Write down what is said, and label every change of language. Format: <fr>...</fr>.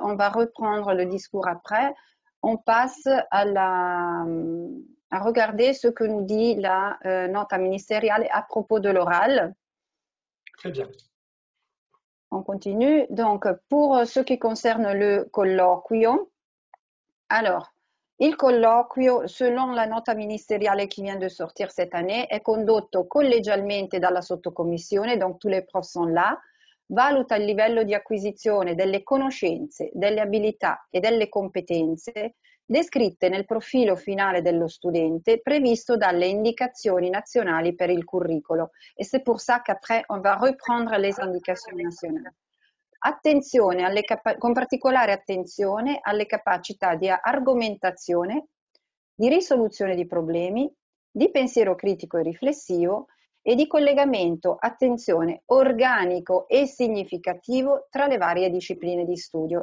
<fr>On va reprendre le discours après. On passe à regarder ce que nous dit la nota ministériale à propos de l'oral. Très bien. On continue. Donc, pour ce qui concerne le colloquio, alors,</fr> <it>il colloquio,</it> <fr>selon la nota ministeriale qui vient de sortir cette année,</fr> <it>è condotto collegialmente dalla sottocommissione,</it> <fr>donc tous les profs sont là,</fr> <it>valuta il livello di acquisizione delle conoscenze, delle abilità e delle competenze descritte nel profilo finale dello studente previsto dalle indicazioni nazionali per il curricolo.</it> <fr>Et c'est pour ça qu'après, on va reprendre les indications nationali.</fr> <it>Attenzione con particolare attenzione alle capacità di argomentazione, di risoluzione di problemi, di pensiero critico e riflessivo e di collegamento, attenzione, organico e significativo tra le varie discipline di studio.</it>